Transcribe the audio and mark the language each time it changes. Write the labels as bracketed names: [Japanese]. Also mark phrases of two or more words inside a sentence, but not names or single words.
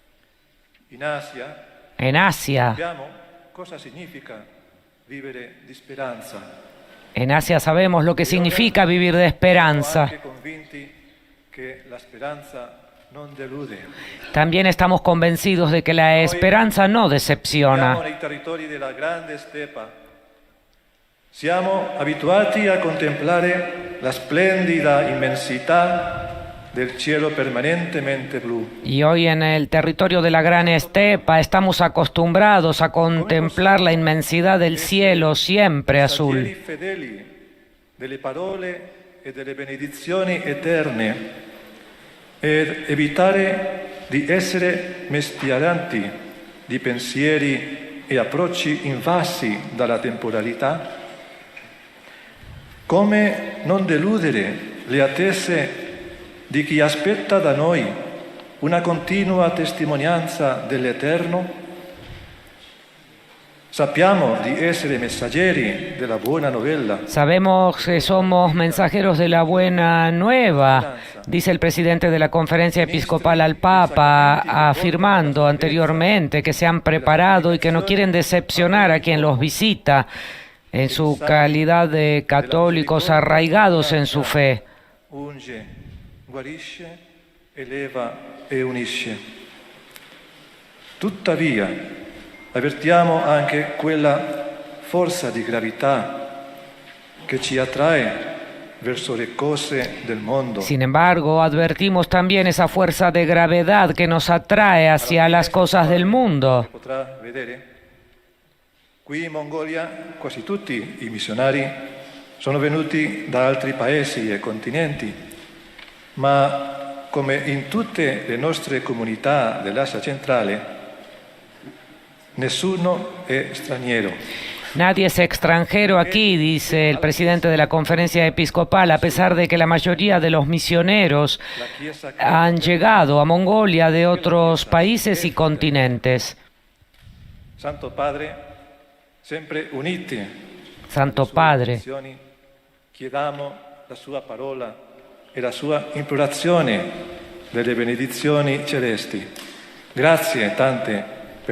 [Spanish] En Asia sabemos lo que significa vivir de esperanza. También estamos convencidos de que la esperanza no decepciona. [Italian] Siamo abituati a contemplare la splendida inmensità del cielo permanentemente blu. [Spanish] Y hoy en el territorio de la gran estepa estamos acostumbrados a contemplar la inmensidad del cielo siempre azul. [Italian] Fedeli delle parole e delle benedizioni eterne ed evitare di essere mestieranti di pensieri e approcci invasi dalla temporalità. Come non deludere le attese di chi aspetta da noi una continua testimonianza dell'Eterno? Sappiamo di essere messaggeri della buona novella. [Spanish] Sabemos que somos mensajeros de la buena nueva, dice el presidente de la Conferencia Episcopal al Papa, afirmando anteriormente que se han preparado y que no quieren decepcionar a quien los visita en su calidad de católicos arraigados en su fe. [Italian] Unge, guarisce, eleva e unisce. Tuttavia, avvertiamo anche quella forza di gravità che ci attrae verso le cose del mondo. [Spanish] Sin embargo, advertimos también esa fuerza de gravedad que nos atrae hacia las cosas del mundo. [Italian] Potrà vedere? Qui in Mongolia quasi tutti i missionari sono venuti da altri paesi e continenti, ma come in tutte le nostre comunità dell'Asia centrale, nessuno è straniero. [Spanish] Nadie es extranjero aquí, dice el presidente de la Conferencia Episcopal, a pesar de que la mayoría de los misioneros han llegado a Mongolia de otros países y continentes. [Italian] Santo Padre, sempre uniti. Santo Padre, chiediamo la sua parola e la sua implorazione delle benedizioni celesti. Grazie tante per